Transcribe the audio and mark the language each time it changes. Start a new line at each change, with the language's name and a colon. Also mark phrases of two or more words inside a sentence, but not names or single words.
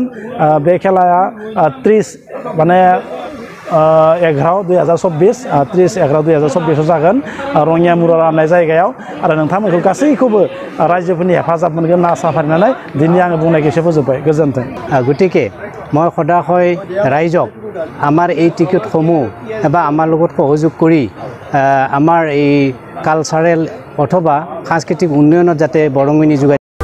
Bodo: बे खेलाया 30 माने 11/2024 30/11/2024 जागोन रङिया मुरा राननाय जायगायाव। आरो नोंथांमोनखौ गासैखौबो रायजोफोरनि हेफाजाब मोनगोन होनना आसा फारिनानै दिनै आङो बुंनायखौ एसे फोजोबबाय। गोजोन्थों।
Assamese: गतिके মই সদায় ৰাইজক আমাৰ এই টিকেটসমূহ বা আমাৰ লগত সহযোগ কৰি আমাৰ এই কালচাৰেল অথবা সাংস্কৃতিক উন্নয়নত যাতে বৰঙণি যোগায়